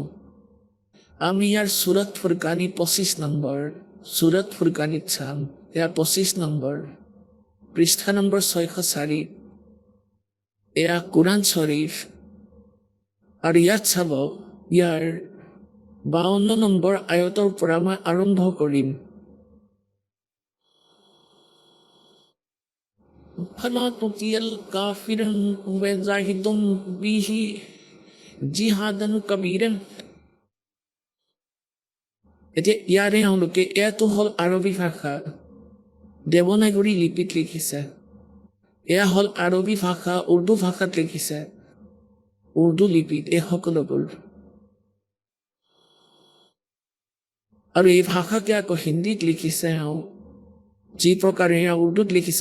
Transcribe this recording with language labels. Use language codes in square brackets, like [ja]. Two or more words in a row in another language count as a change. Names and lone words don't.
[as] আমি ইয়াৰ সুৰত ফুৰকানী 25 নম্বৰ, সুৰত ফুৰকানীত চাম। ইয়াৰ 25 নম্বৰ, পৃষ্ঠা নম্বৰ 604। এয়া কোৰাণ শ্বৰীফ। আৰু ইয়াত চাব, ইয়াৰ 52 নম্বৰ আয়তৰ পৰা মই আৰম্ভ কৰিম। [ar] فلا تطع الكافرين وجاهدهم به جهادا كبيرا। [as] এতিয়া ইয়াৰে তেওঁলোকে, এয়াতো হ'ল আৰবী ভাষা, দেৱনাগৰী লিপিত লিখিছে। এয়া হ'ল আৰবী ভাষা, উৰ্দু ভাষাত লিখিছে, উৰ্দু লিপিত এই সকলোবোৰ। আৰু এই ভাষাকে আকৌ হিন্দীত লিখিছে এওঁ, যি প্ৰকাৰে এয়া উৰ্দুত লিখিছে।